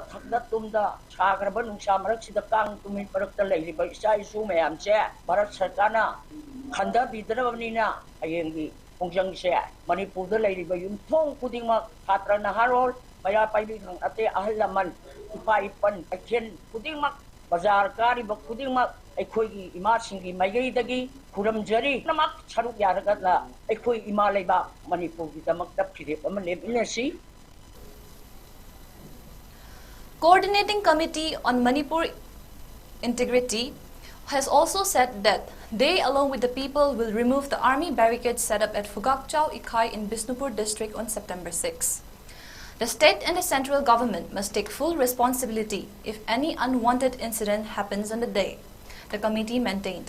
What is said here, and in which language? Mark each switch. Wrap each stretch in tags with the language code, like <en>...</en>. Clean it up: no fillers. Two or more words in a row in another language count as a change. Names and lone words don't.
<mni>ꯊꯛꯗ ꯇꯨꯝꯗ ꯁꯥꯈ꯭ꯔꯕ ꯅꯨꯡꯁꯥ ꯃꯔꯛꯁꯤꯗ ꯀꯥꯡ ꯇꯨꯃꯤꯟ ꯃꯔꯛꯇ ꯂꯩꯔꯤꯕ ꯏꯆꯥ ꯏꯁꯨ ꯃꯌꯥꯝꯁꯦ ꯚꯥꯔꯠ ꯁꯔꯀꯥꯔꯅ ꯈꯟꯊꯕꯤꯗ꯭ꯔꯕꯅꯤꯅ ꯍꯌꯦꯡꯒꯤ ꯈꯣꯡꯖꯪꯁꯦ ꯃꯅꯤꯄꯨꯔꯗ ꯂꯩꯔꯤꯕ ꯌꯨꯝꯊꯣꯡ ꯈꯨꯗꯤꯡꯃꯛ ꯁꯥꯇ꯭ꯔ ꯅꯍꯥꯔꯣꯜ ꯃꯩꯔꯥ ꯄꯥꯏꯕꯤ ꯑꯇꯩ ꯑꯍꯜ ꯂꯃꯟ ꯏꯄꯥ-ꯏꯄꯜ ꯀꯩꯊꯦꯜ ꯈꯨꯗꯤꯡꯃꯛ ꯕꯖꯥꯔ ꯀꯥꯔꯤꯕ ꯈꯨꯗꯤꯡꯃꯛ ꯑꯩꯈꯣꯏꯒꯤ ꯏꯃꯥꯁꯤꯡꯒꯤ ꯃꯥꯏꯀꯩꯗꯒꯤ ꯈꯨꯔꯨꯝꯖꯔꯤ ꯄꯨꯝꯅꯃꯛ ꯁꯔꯨꯛ ꯌꯥꯔꯒꯅ ꯑꯩꯈꯣꯏ ꯏꯃꯥ ꯂꯩꯕꯥꯛ ꯃꯅꯤꯄꯨꯔꯒꯤꯗꯃꯛꯇ ꯐꯤꯔꯦꯞ ꯑꯃ ꯂꯦꯞꯃꯤꯟꯅꯁꯤ.</mni> <en>Coordinating Committee on Manipur Integrity has also said that they, along with the people, will remove the army barricades set up at 𝐂𝐄𝐒 in Bishnupur district on September 6. The state and the central government must take full responsibility if any unwanted incident happens on the day, the committee maintained.</en>